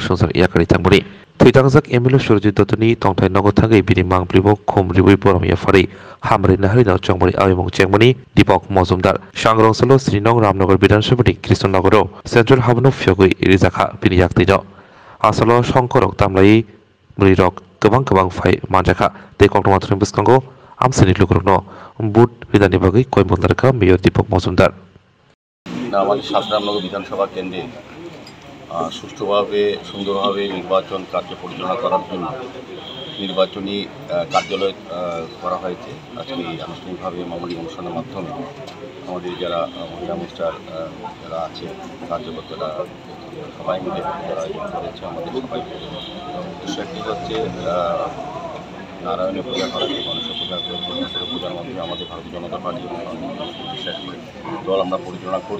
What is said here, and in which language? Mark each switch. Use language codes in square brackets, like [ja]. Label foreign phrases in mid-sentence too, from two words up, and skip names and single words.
[brx] संसार याकारि तांबनि थैथांजाक एमएलए सरजित दत्तनि तंथाय नगद थागै बिनि मांप्रिबो खमरिबै बरम याफारि हामरै नाहरिना चंबरी आयमं चेंगमनि दीपक मजुमदार सांग्रंसलो श्रीनगर रामनगर विधानसभा नि कृष्णनगरो सेंट्रल हाबनो फियगै रिजाखा बिनि याक्तिनो आसलो संकरक तामलायै मृरक गोबां फाइ मानजाखा ते कक्टमाथ्रनि बिस्कांगो आमसेनि लुगरनो बुट बिधानी बागै कय बन्दारका मेयर दीपक मजुमदार [bn] আমাদের সাতরামনগর বিধানসভা কেন্দ্রে সুষ্ঠুভাবে সুন্দরভাবে নির্বাচন কার্য পরিচালনা করার জন্য নির্বাচনী কার্যালয় করা হয়েছে। আজকে আনুষ্ঠানিকভাবে মামুলি অনুষ্ঠানের মাধ্যমে আমাদের যারা মহিলা মোর্চার যারা আছে কার্যকর্তারা সবাই মিলে যারা আয়োজন করেছে আমাদের সবাই উদ্দেশ্য একটি হচ্ছে নারায়ণের পূজা করা, গণেশের পূজা করে পূজার মাধ্যমে আমাদের ভারতীয় জনতা পার্টি দল আমরা পরিচালনা করি।